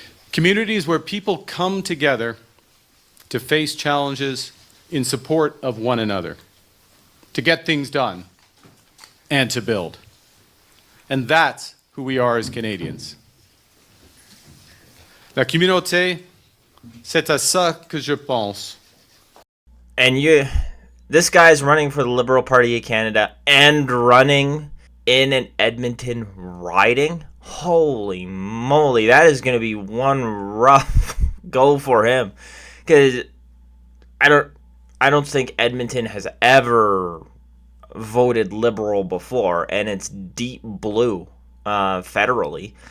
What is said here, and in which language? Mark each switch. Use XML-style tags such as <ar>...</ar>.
<en>Communities where people come together to face challenges in support of one another, to get things done, and to build. And that's who we are as Canadians.</en> <fr>La communauté, c'est à ça que je pense.</fr> <en>And this guy's running for the Liberal Party of Canada and running in an Edmonton riding. Holy moly, that is going to be one rough go for him. Because I don't think Edmonton has ever voted Liberal before, and it's deep blue federally.</en>